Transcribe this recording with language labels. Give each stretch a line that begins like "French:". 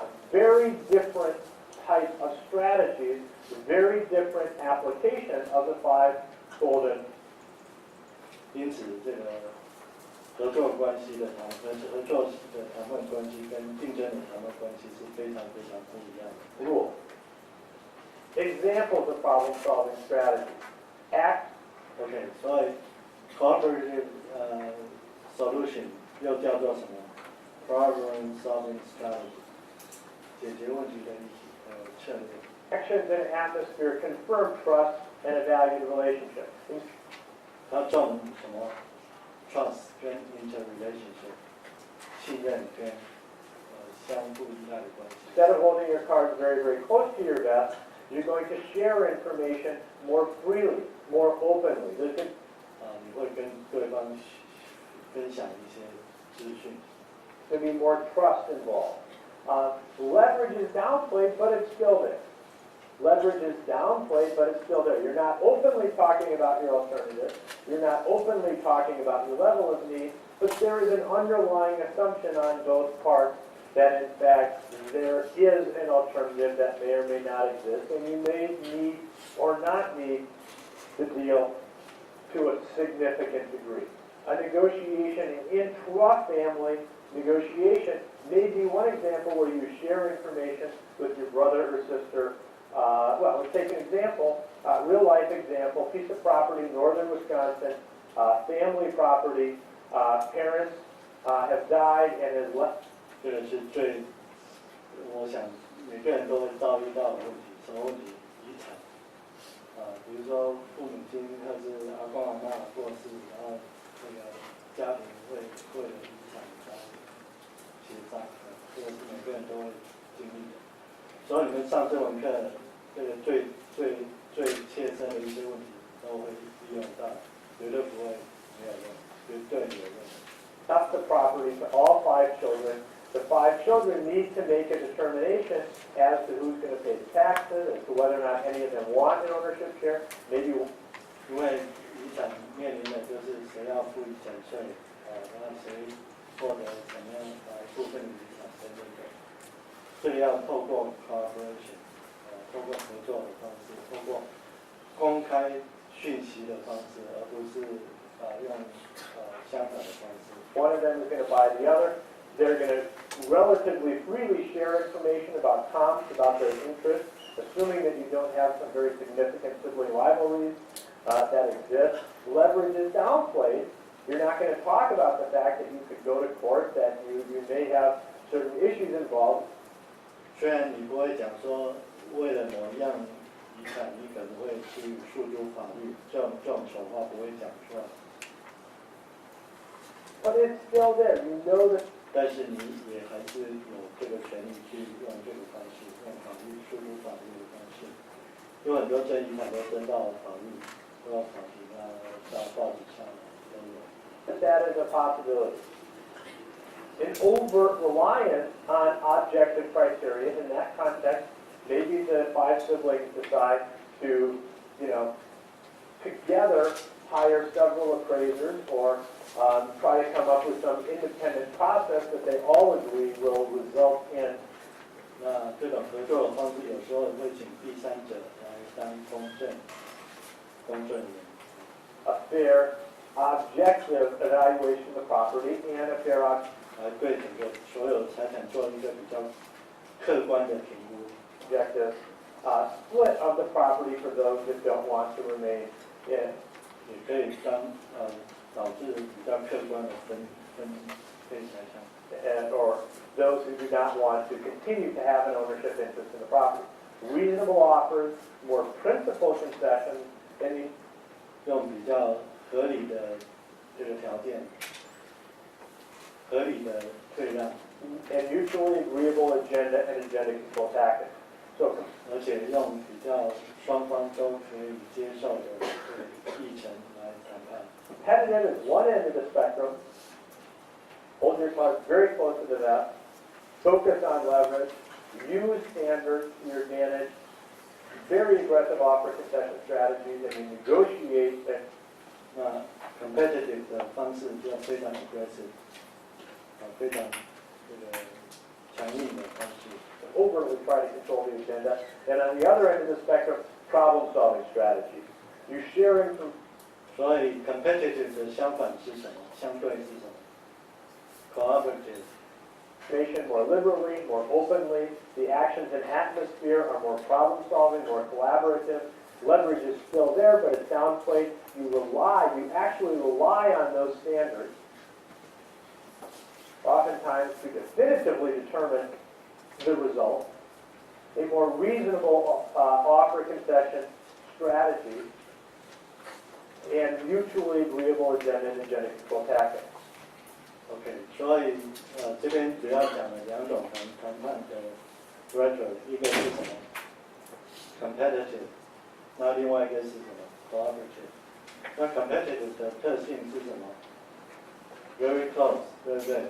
English: Very different type of strategies, very different application of the 5 golden.
Chinese: 因此，这个合作关系的谈判关系跟竞争的谈判关系是非常非常不一样的。
English: Rule. Examples of problem-solving strategies. Act.
Chinese: OK， 所以
English: cooperative solution
Chinese: 又叫做什么 ？
English: Problem-solving strategy，
Chinese: 解决问题的策略。
English: Actions in atmosphere confirm trust and a valued relationship.
Chinese: 它重什么 ？Trust 跟 interrelationship， 信任跟相互依赖的关系。
English: Instead of holding your cards very, very close to your vest, you're going to share information more freely, more openly.
Chinese: 你会跟对方分享一些资讯。
English: There'll be more trust involved. Leverage is downplayed, but it's still there. Leverage is downplayed, but it's still there. You're not openly talking about your alternative. You're not openly talking about your level of need, but there is an underlying assumption on both parts that, in fact, there is an alternative that may or may not exist, and you may need or not need the deal to a significant degree. A negotiation, an intra-family negotiation, may be one example where you share information with your brother or sister. Well, let's take an example, real-life example, piece of property in northern Wisconsin, family property, parents have died and has left.
Chinese: 这个是我想每个人都会遭遇到的问题，什么问题？遗产。比如说父母亲或是阿公阿嬷过世，然后那个家庭会为了遗产来协商，这个是每个人都会经历的。所以你们上这门课，这个最切身的一些问题都会利用到，绝对不会没有用，绝对有用。
English: That's the property to all 5 children. The 5 children need to make a determination as to who's going to pay the taxes, as to whether or not any of them want an ownership share. Maybe
Chinese: 因为遗产面临的就是谁要付遗产税，那谁获得什么样部分的遗产等等的，这个要透过 cooperation， 透过合作的方式，透过公开讯息的方式，而不是用相反的方式。
English: one of them is going to buy the other. They're going to relatively freely share information about comps, about their interests, assuming that you don't have some very significant sibling rivalries that exist. Leverage is downplayed. You're not going to talk about the fact that you could go to court, that you may have certain issues involved.
Chinese: 虽然你不会讲说为了某一样遗产，你可能会去诉诸法律，这种丑话不会讲出来。
English: But it's still there. You know that.
Chinese: 但是你也还是有这个权利去用这个方式，用法律诉诸法律的方式。有很多争遗产都争到法律，都到法庭啊，到报纸上都有。
English: That is a possibility. An overt reliance on objective criteria in that context, maybe the 5 siblings decide to, together hire several appraisers or try to come up with some independent process that they all agree will result in.
Chinese: 那这种合作的方式有时候会请第三者来当公证人。
English: A fair, objective evaluation of the property and a fair
Chinese: 来对整个所有财产做一个比较客观的评估。
English: objective split of the property for those that don't want to remain in.
Chinese: 也可以导致比较客观的分配财产。
English: Or those who do not want to continue to have an ownership interest in the property. Reasonable offers, more principal concessions, and
Chinese: 用比较合理的这个条件，合理的退让，
English: and mutually agreeable agenda and agenda control tactics. So,
Chinese: 而且用比较双方都可以接受的议程来谈判。
English: competitive is one end of the spectrum. Hold your cards very close to the vest. Focus on leverage. Use standards to your advantage. Very aggressive offer concession strategies, and you negotiate.
Chinese: 那 competitive 的方式就非常 aggressive，非常这个强硬的方式。
English: Overtly try to control the agenda. And on the other end of the spectrum, problem-solving strategy. You share information.
Chinese: 所以 competitive 的相反是什么？相对是什么 ？cooperative.
English: More liberally, more openly. The actions and atmosphere are more problem-solving, more collaborative. Leverage is still there, but it's downplayed. You actually rely on those standards, oftentimes to definitively determine the result. A more reasonable offer concession strategy and mutually agreeable agenda and agenda control tactics.
Chinese: OK， 所以这边主要讲了两种谈判的 rhetoric， 一个是什么 competitive， 那另外一个是什么 cooperative。那 competitive 的特性是什么 ？
English: very close，
Chinese: 对不对？